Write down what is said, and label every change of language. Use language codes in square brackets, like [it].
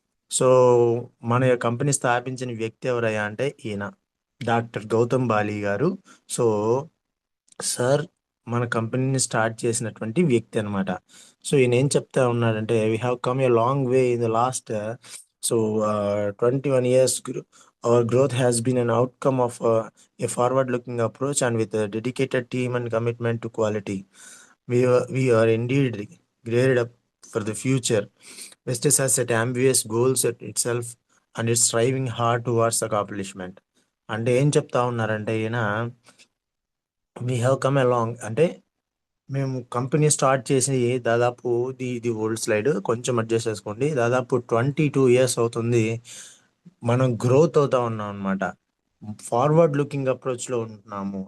[te] So మన యొక్క company స్థాపించిన వ్యక్తి ఎవరయ్యా అంటే ఈయన డాక్టర్ గౌతమ్ బాలి గారు. సో సార్ మన కంపెనీని స్టార్ట్ చేసినటువంటి వ్యక్తి అనమాట. సో ఈయన ఏం చెప్తా ఉన్నాడంటే, [en] We have come a long way in the last 21 years. Our growth has been an outcome of a forward-looking approach and with a dedicated team and commitment to quality. We are indeed geared up for the future. Vestas has set ambitious goals at itself and is striving hard towards accomplishment. [te] అంటే ఏం చెప్తా ఉన్నారంటే ఈయన, [en] we have come along [te] అంటే మేము company start చేసి దాదాపు ఇది ఓల్డ్ స్లైడ్, కొంచెం అడ్జస్ట్ చేసుకోండి, దాదాపు 22 years అవుతుంది. మనం గ్రోత్ అవుతా ఉన్నాం అనమాట. ఫార్వర్డ్ లుకింగ్ అప్రోచ్లో ఉంటున్నాము.